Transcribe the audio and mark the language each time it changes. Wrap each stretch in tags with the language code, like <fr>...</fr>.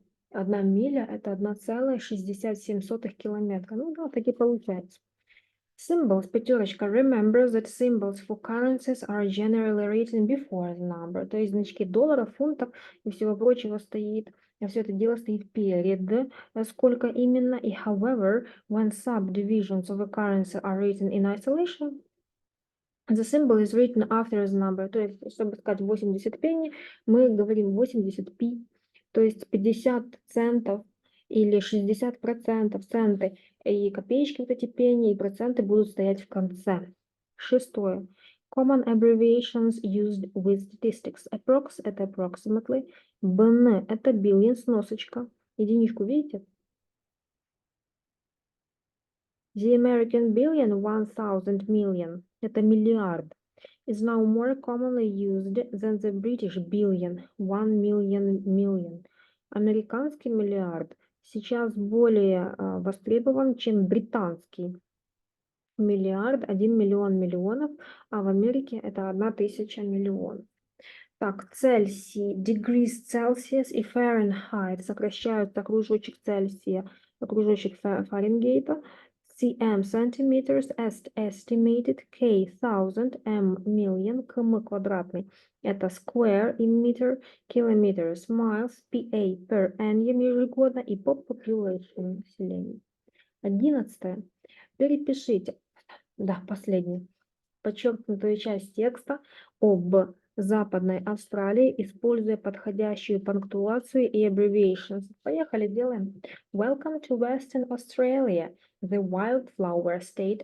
<ru>Одна миля — это 1,67 километра. Ну да, так и получается.</ru> <en>Symbols, пятерочка. Remember that symbols for currencies are generally written before the number.</en> <ru>То есть значки долларов, фунтов и всего прочего стоит. Все это дело стоит перед, сколько именно. И however, when subdivisions of a currency are written in isolation, the symbol is written after the number. То есть, чтобы сказать 80 пенни, мы говорим 80 пи. То есть 50 центов или 60% центы и копеечки, вот эти пенни, и проценты будут стоять в конце. Шестое.</ru> <en>Common abbreviations used with statistics. Approx — это approximately.</en> <ru>BN — это billions, носочка. Единичку видите?</ru> <en>The American billion, 1000 million.</en> <ru>Это миллиард.</ru> <en>Is now more commonly used than the British billion, 1 million million.</en> <ru>Американский миллиард сейчас более востребован, чем британский миллиард, 1 миллион миллионов, а в Америке это 1000 миллионов. Так, Цельсий,</ru> <en>degrees Celsius</en> <ru>и Fahrenheit сокращаются кружочек Цельсия, кружочек Фаренгейта,</ru> <en>cm centimeters, estimated, k thousand, m million,</en> <ru>km квадратный.</ru> <en>Это square in meter, kilometers, miles, pa per annum ежегодно и population населения. 11.</en> <ru>Перепишите, да, последний, подчеркнутую часть текста об Западной Австралии, используя подходящую пунктуацию и abbreviations. Поехали, делаем.</ru> <en>Welcome to Western Australia, the wildflower state.</en>